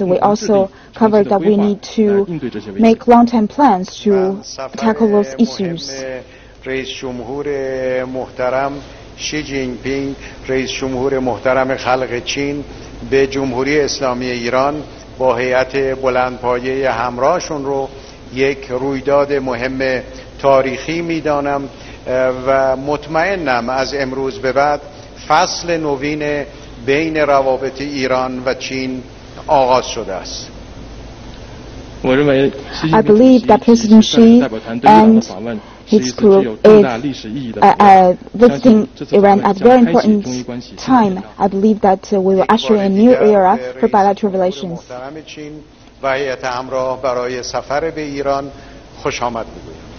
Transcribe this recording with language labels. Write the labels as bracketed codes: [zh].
[en] We also covered that we need to make long-term plans to tackle those issues. [fa] رئیس جمهور محترم شی جین پینگ، رئیس جمهور محترم خلق چین، به جمهوری اسلامی ایران با هیئت بلندپایه همراهشون رو یک رویداد مهم تاریخی میدانم و مطمئنم از امروز به بعد فصل نوین بین روابط ایران و چین آغاز شده است. [en] I believe that President Xi and his group is visiting Iran at a very important time. I believe that we will usher in a new era for bilateral relations. [fa] و هیئت همراه برای سفر به ایران خوش آمد میگویم.